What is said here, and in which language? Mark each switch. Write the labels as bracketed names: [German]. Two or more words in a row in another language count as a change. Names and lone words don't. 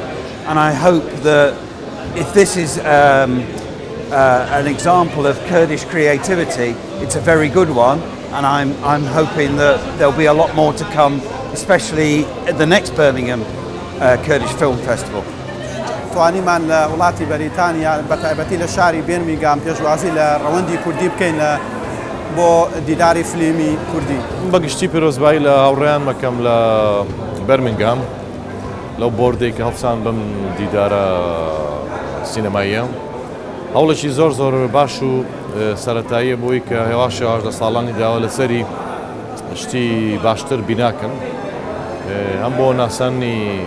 [English] And I hope that if this is an example of Kurdish creativity, it's a very good one, and I'm hoping that there'll be a lot more to come, especially at the next Birmingham Kurdish Film Festival. [Central Kurdish] توانیمان لە وڵاتی بەریتانیا بەتایبەتی لە شاری بێرمیگام پێشوازی لە ڕەوەندی کوردی بکەین بۆ دیداری فیلمی کوردی. بەگشتی پیرۆزبایی لە هاوڕێیان مەکەم لە بەرمینگام لەو بۆردێک کە هەڵسان بم دیدارە سینەماییە هەوڵێکی زۆر باش و سەرەتاییە بۆی کە هێواش لە ساڵانی داوە لەسەری شتی باشتر بیناکەن هەم بۆ ناسانی